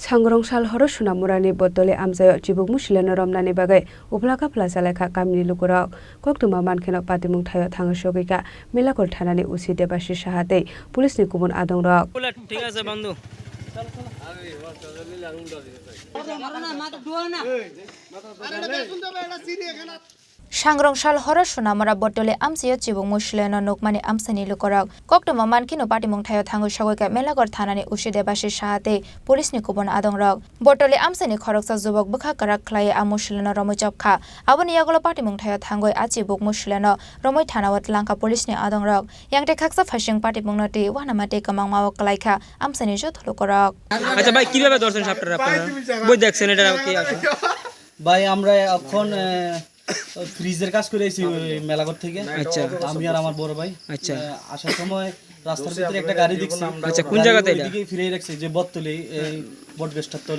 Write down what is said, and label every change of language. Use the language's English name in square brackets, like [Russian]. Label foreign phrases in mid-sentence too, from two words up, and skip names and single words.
[Kok Borok] सांग्रंसाल हर सुनामुरानि बदले आमजायाव जिबुक मुसिलेनो रमनानि बागै उफ्लाका फ्लाजालायखा गामिनि लुगुराव कक्टुमा मानखेनो पातिमुं थायो थाङो सगैका मेलाकर थानानि उसि देबासि साहाते पुलिसनि गुबुन आदं रक [Bangla] ঠিক আছে বন্ধু [Kok Borok] सांग्रंसाल हर सुनामुरा बटले आमसियो चिबुक मुसिलेनो नोकमानि आमसानि लुगुराव कक्टुमा मानखेनो पातिमुं थायो थाङो सगैका मेलाकर थानानि उसि देबासि साहाते पुलिसनि गुबुन आदं रक बटले आमसानि खरकसा जुबक बुखा कराक ख्लाये आ मुसिलेनो रमै जबखा आबनि यागलो पातिमुं थायो थांगय आ चिबुक मुसिलेनो रमै थानावत लांका पुलिसनि आदं रक यांटे खाकसा फासिं पातिमुं नते वानामाते कमां माव कलाइखा आमसानि जथलो करक [Bangla] আচ্ছা ভাই কিভাবে ধরছেন সাপটার আপনারা বই দেখছেন এটা কি আছে ভাই আমরা এখন ফ্রিজের কাজ করে আইছি মেলাঘর থেকে। আচ্ছা আমি আর আমার বড় ভাই আচ্ছা আসার সময় রাস্তার ভিতরে একটা গাড়ি দেখছি। আচ্ছা কোন জায়গাতে এটা এদিকে ফিরে রাখছে যে বটতলি এই বটগাছটার তলে।